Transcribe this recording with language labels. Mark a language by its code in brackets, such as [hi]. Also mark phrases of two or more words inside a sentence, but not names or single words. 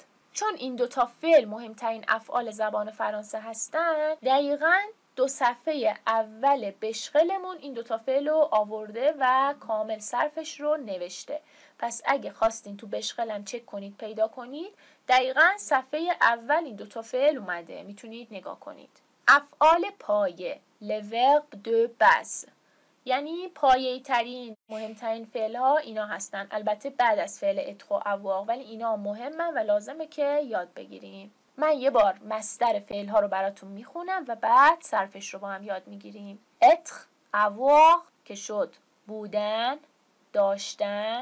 [fa] چون این دوتا فعل مهمترین افعال زبان فرانسه هستن، دقیقاً دو صفحه اول بشغلمون این دوتا فعل رو آورده و کامل صرفش رو نوشته. پس اگه خواستین تو بشغلم چک کنید پیدا کنید، دقیقاً صفحه اول این دوتا فعل اومده، میتونید نگاه کنید. افعال پایه، [fr] le verbe de base، [fa] یعنی پایه‌ای ترین مهمترین فعل ها اینا هستن. البته بعد از فعل اتر و avoir، ولی اینا مهمن و لازمه که یاد بگیریم. من یه بار مصدر فعل ها رو براتون میخونم و بعد صرفش رو با هم یاد میگیریم. اتر، avoir که شد بودن، داشتن.